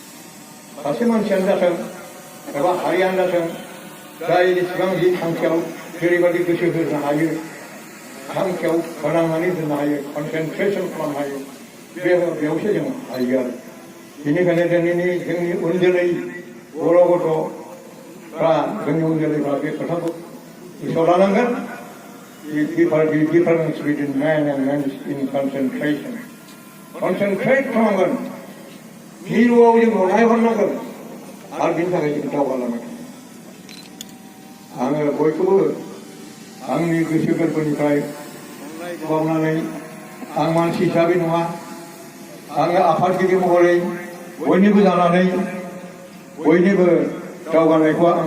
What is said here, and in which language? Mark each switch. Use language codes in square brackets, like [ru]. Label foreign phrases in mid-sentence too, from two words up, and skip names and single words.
[brx] सासे मानसियानो जाथों एबा हारियानो जाथों जाय जेसेबां जि थांखियाव जेरैबायदि गोसो होनो हायो थांखियाव फोनांनानै दोननो हायो कनसेन्ट्रेसन खालामनो हायो बेयावसो जों हायो आरो बेनिखायनो जोंनि उन जोलै बर' गथ'फ्रा जोंनि उन जोलैफ्रा बे खोथाखौ गोसोआव लानांगोन [en] difference between man and man in concentration [brx] concentrate खालामगोन मिरुआव जों नायहरनांगोन आरो बिनि थाखाय जों दावगालांगोन आङो बयखौबो आंनि गोसो गोरबोनिफ्राय बावनानै आं मानसि हिसाबै नङा आङो आफादगिरि महरै बयनिबो जानानै बयनिबो दावगानायखौ आं